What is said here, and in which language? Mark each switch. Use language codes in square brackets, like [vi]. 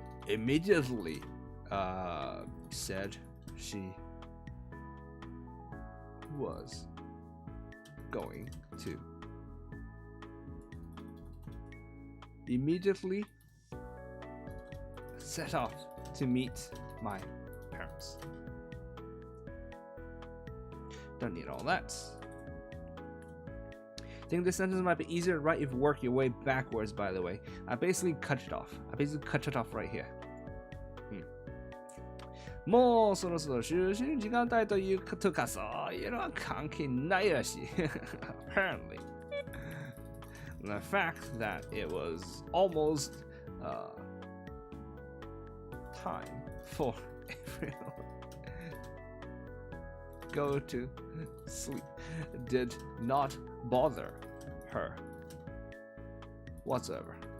[en] immediately said she was going to immediately set off to meet my parents. Don't need all that. I think this sentence might be easier to write if you work your way backwards, by the way. I basically cut it off. Right here. [ja] もうそろそろ就寝時間帯ということか、そういうのは関係ないらしい。 [en] Apparently. The fact that it was almost time for everyone go to sleep did not bother her whatsoever.